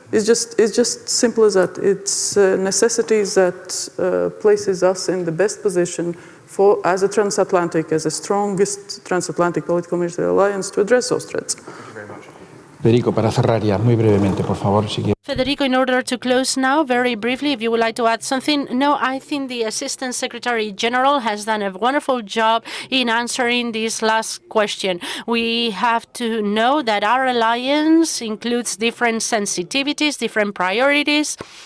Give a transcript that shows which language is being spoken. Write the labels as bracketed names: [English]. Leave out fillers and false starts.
[English] It's just simple as that. It's necessities that places us in the best position as a transatlantic, as the strongest transatlantic political military alliance to address those threats. [Spanish] Federico, para cerrar ya, muy brevemente, por favor, si quiere. [English] Federico, in order to close now, very briefly, if you would like to add something. No, I think the Assistant Secretary General has done a wonderful job in answering this last question. We have to know that our alliance includes different sensitivities, different priorities.